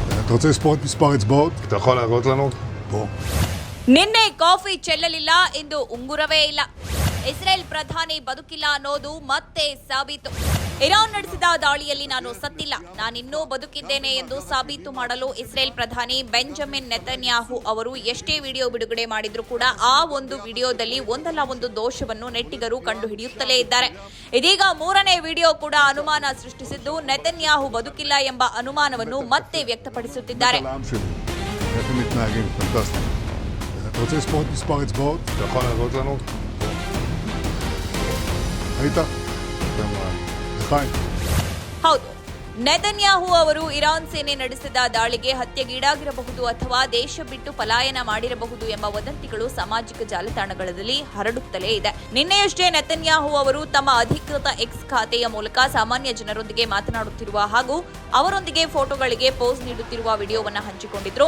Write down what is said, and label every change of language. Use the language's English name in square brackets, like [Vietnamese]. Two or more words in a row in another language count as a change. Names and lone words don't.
[Hebrew] אתה רוצה לספור את מספר אצבעות? אתה יכול להראות לנו? פה. [Kannada] ನಿನ್ನೆ ಕಾಫಿ ಚೆಲ್ಲಲಿಲ್ಲ ಎಂದು ಉಂಗುರವೇ ಇಲ್ಲ. ಇಸ್ರೇಲ್ ಪ್ರಧಾನಿ ಬದುಕಿಲ್ಲ ಅನ್ನೋದು ಮತ್ತೆ ಸಾಬೀತು. ಇರಾನ್ ನಡೆಸಿದ ದಾಳಿಯಲ್ಲಿ ನಾನು ಸತ್ತಿಲ್ಲ, ನಾನಿನ್ನೂ ಬದುಕಿದ್ದೇನೆ ಎಂದು ಸಾಬೀತು ಮಾಡಲು ಇಸ್ರೇಲ್ ಪ್ರಧಾನಿ ಬೆಂಜಮಿನ್ ನೆತನ್ಯಾಹು ಅವರು ಎಷ್ಟೇ ವಿಡಿಯೋ ಬಿಡುಗಡೆ ಮಾಡಿದ್ರೂ ಕೂಡ ಆ ಒಂದು ವಿಡಿಯೋದಲ್ಲಿ ಒಂದಲ್ಲ ಒಂದು ದೋಷವನ್ನು ನೆಟ್ಟಿಗರು ಕಂಡುಹಿಡಿಯುತ್ತಲೇ ಇದ್ದಾರೆ. ಇದೀಗ ಮೂರನೇ ವಿಡಿಯೋ ಕೂಡ ಅನುಮಾನ ಸೃಷ್ಟಿಸಿದ್ದು ನೆತನ್ಯಾಹು ಬದುಕಿಲ್ಲ ಎಂಬ ಅನುಮಾನವನ್ನು ಮತ್ತೆ ವ್ಯಕ್ತಪಡಿಸುತ್ತಿದ್ದಾರೆ. [Hebrew] איך הם מתנהגים, פנטסטי. אתה רוצה לספור את מספר אצבעות? אתה יכול להראות לנו? היית? לחיים. [Kannada] ಹೌದು, ನೆತನ್ಯಾಹು ಅವರು ಇರಾನ್ ಸೇನೆ ನಡೆಸಿದ ದಾಳಿಗೆ ಹತ್ಯೆಗೀಡಾಗಿರಬಹುದು ಅಥವಾ ದೇಶ ಬಿಟ್ಟು ಪಲಾಯನ ಮಾಡಿರಬಹುದು ಎಂಬ ವದಂತಿಗಳು ಸಾಮಾಜಿಕ ಜಾಲತಾಣಗಳಲ್ಲಿ ಹರಡುತ್ತಲೇ ಇದೆ. ನಿನ್ನೆಯಷ್ಟೇ ನೆತನ್ಯಾಹು ಅವರು ತಮ್ಮ ಅಧಿಕೃತ ಎಕ್ಸ್ ಖಾತೆಯ ಮೂಲಕ ಸಾಮಾನ್ಯ ಜನರೊಂದಿಗೆ ಮಾತನಾಡುತ್ತಿರುವ ಹಾಗೂ ಅವರೊಂದಿಗೆ ಫೋಟೋಗಳಿಗೆ ಪೋಸ್ ನೀಡುತ್ತಿರುವ ವಿಡಿಯೋವನ್ನು ಹಂಚಿಕೊಂಡಿದ್ರು.